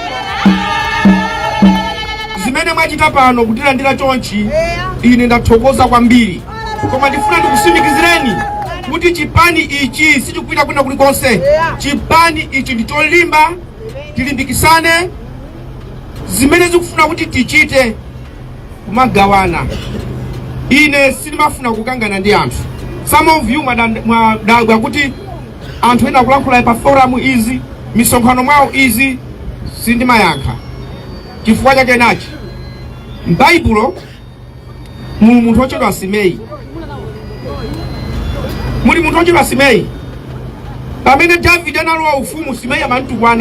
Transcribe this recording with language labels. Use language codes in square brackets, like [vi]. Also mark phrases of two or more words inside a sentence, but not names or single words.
[ny] Zimene mwachita pano kutilandira chonchi ine ndathokoza kwambiri, koma ndifuna ndikusimikizireni kuti chipani ichi sichikuita kwina kulikonse. Chipani ichi ndi cholimba, tilimbikisane zimene zikufuna kuti tichite kumagawana. Ine sinimafuna kukangana ndi anthu. [en] Some of you [ny] mwadagwa kuti anthu ena kulankhula pa forum izi misonkhano mwawo izi sindimayankha. Chifukwa chake nachi m'Baibulo muli munthu wochedwa Simei. Muli munthu wochedwa Simei. Pamene David analowa ufumu Simei amantukwana.